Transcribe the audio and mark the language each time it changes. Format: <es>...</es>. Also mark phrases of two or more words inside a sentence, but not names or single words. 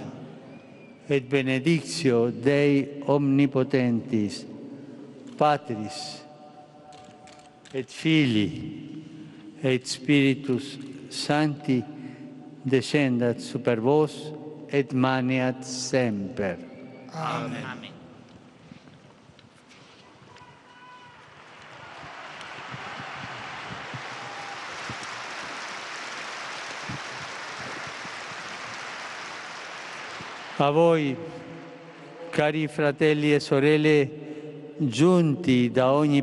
<la>Et benedictio Dei omnipotentis, Patris, et Filii, et Spiritus Sancti, descendat super vos, et maneat semper. Amen. Amen.</la> <it>A voi, cari fratelli e sorelle, giunti da ogni</it>